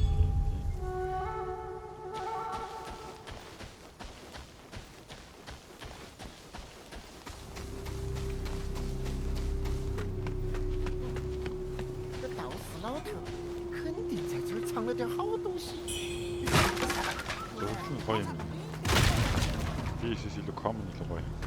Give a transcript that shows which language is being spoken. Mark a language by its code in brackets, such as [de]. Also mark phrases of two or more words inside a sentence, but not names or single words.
[zh] 这刀死老头肯定在这儿藏了点好东西。 [mn] Зөвхөн гоё юм. Тийшээс илүү common илүү гоё.